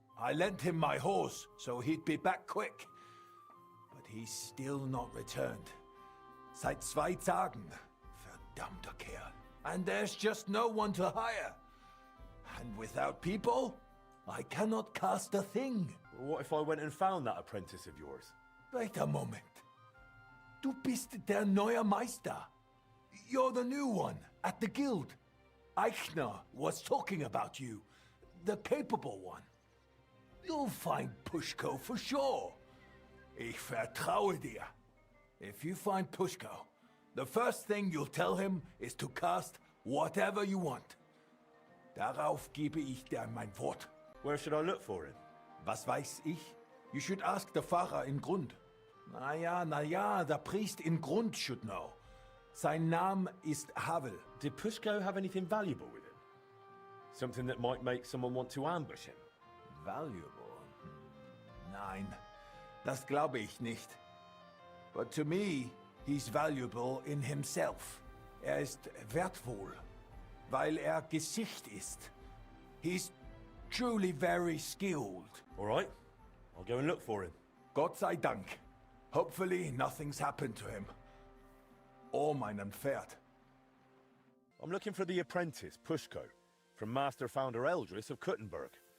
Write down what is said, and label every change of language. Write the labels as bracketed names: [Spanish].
[English] I lent him my horse, so he'd be back quick. But he's still not returned. [German] Seit 2 Tagen. Verdammter Kerl. [English] And there's just no one to hire. And without people, I cannot cast a thing. Well, what if I went and found that apprentice of yours? Wait a moment. [German] Du bist der neue Meister. [English] You're the new one at the guild. Eichner was talking about you. The capable one. You'll find Pushko for sure. [German] Ich vertraue dir. [English] If you find Pushko, the first thing you'll tell him is to cast whatever you want. [German] Darauf gebe ich dir mein Wort. [English] Where should I look for him? [German] Was weiß ich? [English] You should ask the Pfarrer in Grund. Na ja, the priest in Grund should know. [German] Sein Name ist Havel. [English] Did Pushko have anything valuable with him? Something that might make someone want to ambush him? Valuable? [German] Nein, das glaube ich nicht. [English] But to me, he's valuable in himself. [German] Ist wertvoll, weil Gesicht ist. [English] He's truly very skilled. All right, I'll go and look for him. [German] Gott sei Dank. [English] Hopefully nothing's happened to him. [German] Or meinem Pferd. [English] I'm looking for the apprentice, Pushko, from Master Founder Eldris of Kuttenberg.